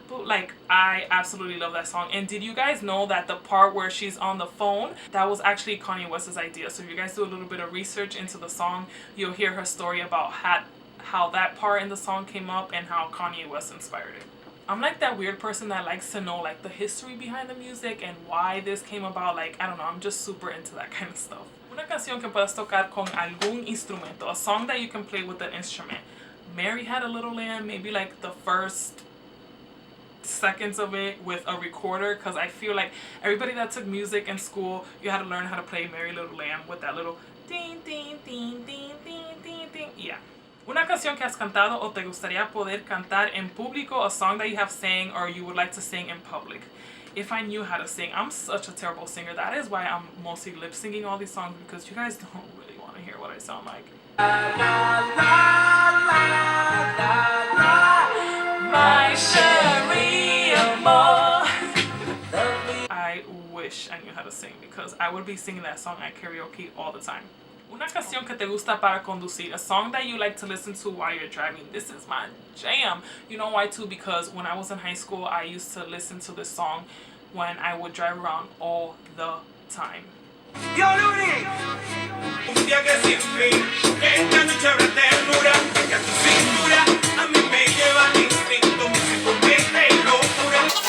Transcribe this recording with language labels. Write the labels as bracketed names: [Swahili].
[English] But like, I absolutely love that song. And did you guys know that the part where she's on the phone, that was actually Kanye West's idea? So if you guys do a little bit of research into the song, you'll hear her story about how that part in the song came up and how Kanye West inspired it. I'm like that weird person that likes to know like the history behind the music and why this came about. Like, I don't know, I'm just super into that kind of stuff. [Spanish] Una canción que puedas tocar con algún instrumento, [English] a song that you can play with an instrument. Mary Had a Little Lamb, maybe like the first seconds of it with a recorder, because I feel like everybody that took music in school, you had to learn how to play Mary Little Lamb with that little ding ding ding ding ding ding ding. Yeah. [Spanish] Una canción que has cantado o te gustaría poder cantar en público, [English] a song that you have sang or you would like to sing in public. If I knew how to sing, I'm such a terrible singer. That is why I'm mostly lip singing all these songs, because you guys don't really want to hear what I sound like. My Sherry Amor. I wish I knew how to sing, because I would be singing that song at karaoke all the time. [Spanish] Una canción que te gusta para conducir, [English] a song that you like to listen to while you're driving. This is my jam. You know why too? Because when I was in high school, I used to listen to this song when I would drive around all the time. Yo, Luni! [Spanish] Un día que sin fin, esta noche habrá ternura, que a tu cintura a mí me lleva el instinto, músico de locura.